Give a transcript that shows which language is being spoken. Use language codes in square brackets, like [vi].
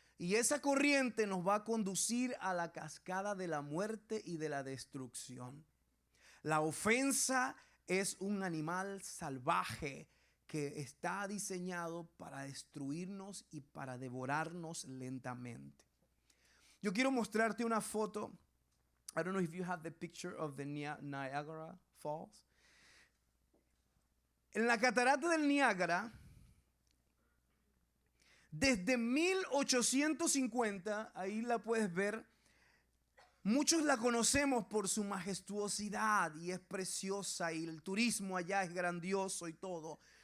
[es] Y esa corriente nos va a conducir a la cascada de la muerte y de la destrucción. La ofensa es un animal salvaje que está diseñado para destruirnos y para devorarnos lentamente. Yo quiero mostrarte una foto. [en] I don't know if you have the picture of the Niagara Falls. [es] En la catarata del Niágara, desde 1850, ahí la puedes ver. Muchos la conocemos por su majestuosidad y es preciosa y el turismo allá es grandioso y todo.